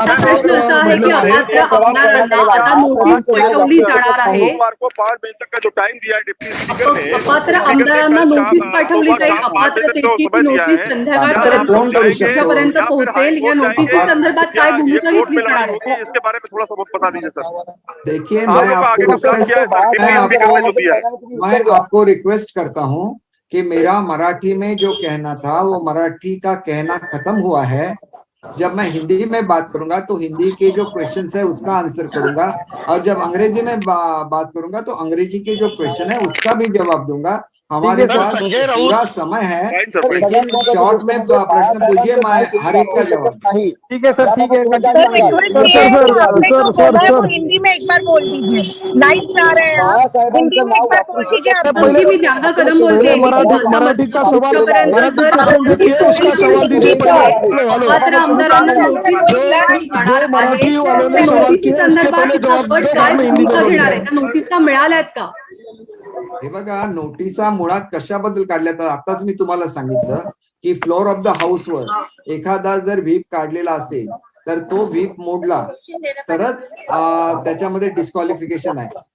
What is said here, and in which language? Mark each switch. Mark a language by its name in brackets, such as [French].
[Marathi] प्रश्न असा आहे की अपात्र आमदारांना आता नोटीस पाठवली जाणार आहे, अपात्र आमदारांना नोटीस पाठवली जाईल, अपात्रतेची नोटीस संध्याकाळपर्यंत पोहोचेल। या नोटीस संदर्भात काय भूमिका घेतली जाणार आहे? [Hindi] इसके बारे में थोड़ा सा बता दीजिए सर। देखिए, मैं आपको रिक्वेस्ट करता हूँ कि मेरा मराठी में जो कहना था वो मराठी का कहना खत्म हुआ है। जब मैं हिंदी में बात करूंगा तो हिंदी के जो क्वेश्चन है उसका आंसर करूंगा, और जब अंग्रेजी में बात करूंगा तो अंग्रेजी के जो क्वेश्चन है उसका भी जवाब दूंगा। हमारे पास पूरा समय है, लेकिन शॉर्ट में प्रश्न पूछिए, मैं हर एक का जवाब। ठीक है सर, ठीक है सर, हिंदी में एक बार बोल दीजिए, लाइव जा रहे हैं, हिंदी में एक बार बोल दीजिए। [Marathi] पहले मी ज्ञाना कदम बोलते, [Hindi] मराठी का सवाल दीजिए। [Marathi] अपात्र आमदारांना नोटीस संदर्भात आपण काय भूमिका घेणार आहे? त्या नोटीस मिळाल्यात का? हे बघा, नोटिसा मुळात कशाबद्दल काढल्या तर आताच मी तुम्हाला सांगितलं की फ्लोर ऑफ द हाऊसवर एखादा जर व्हीप काढलेला असेल तर तो व्हीप मोडला तरच त्याच्यामध्ये डिस्क्वालिफिकेशन आहे।